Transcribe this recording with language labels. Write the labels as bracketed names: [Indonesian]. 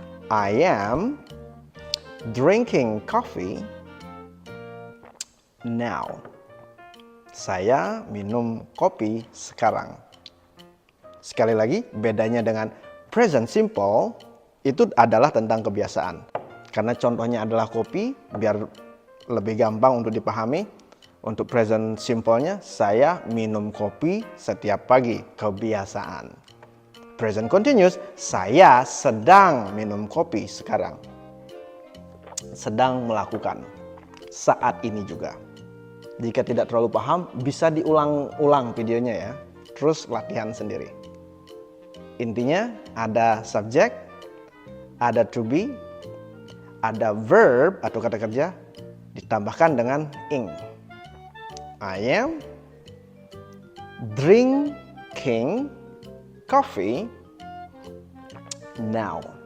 [English] I am drinking coffee now. [Indonesian] Saya minum kopi sekarang. Sekali lagi, bedanya dengan present simple itu adalah tentang kebiasaan. Karena contohnya adalah kopi, biar lebih gampang untuk dipahami. Untuk present simple-nya, saya minum kopi setiap pagi, kebiasaan. Present continuous, saya sedang minum kopi sekarang. Sedang melakukan, saat ini juga. Jika tidak terlalu paham, bisa diulang-ulang videonya ya. Terus latihan sendiri. Intinya ada subjek, ada to be, ada verb atau kata kerja, ditambahkan dengan ing. [English] I am drinking coffee now.